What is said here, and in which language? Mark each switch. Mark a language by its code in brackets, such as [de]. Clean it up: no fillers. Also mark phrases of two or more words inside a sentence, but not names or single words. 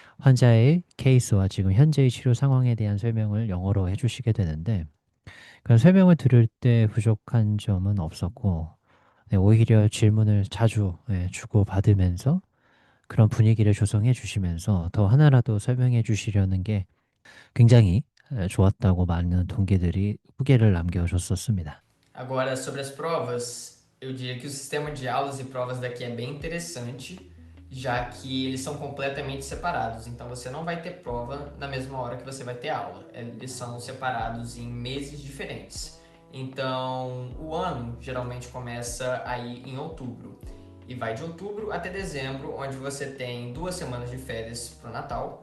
[ko] 환자의 케이스와 지금 현재의 치료 상황에 대한 설명을 영어로 해주시게 되는데 그 설명을 들을 때 부족한 점은 없었고 네, 오히려 질문을 자주 주고받으면서 그런 분위기를 조성해 주시면서 더 하나라도 설명해 주시려는 게 굉장히 좋았다고 많은 동기들이 후기를 남겨줬었습니다. [pt] Agora, sobre as provas, eu diria que o sistema de aulas e provas daqui é bem interessante, já que eles são completamente separados. Então, você não vai ter prova na mesma hora que você vai ter aula. Eles são separados em meses diferentes. Então, o ano geralmente começa aí em outubro e vai de outubro até dezembro, onde você tem 2 semanas de férias para o Natal.